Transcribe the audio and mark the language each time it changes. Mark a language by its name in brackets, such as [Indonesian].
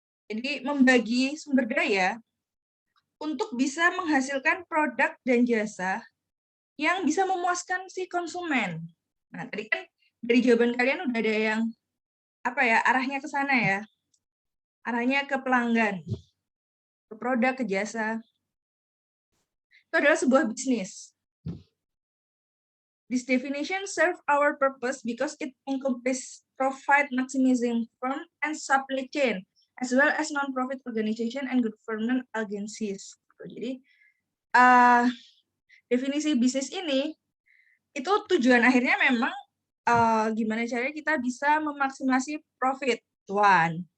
[Indonesian] Jadi membagi sumber daya untuk bisa menghasilkan produk dan jasa yang bisa memuaskan si konsumen. Nah, tadi kan dari jawaban kalian udah ada yang arahnya ke sana ya. arahnya ke pelanggan, ke produk, ke jasa. Itu adalah sebuah bisnis. [English] This definition serves our purpose because it encompasses profit maximizing firm and supply chain, as well as non-profit organization and government agencies. [Indonesian] Jadi definisi bisnis ini itu tujuan akhirnya memang gimana caranya kita bisa memaksimasi profit, cuan.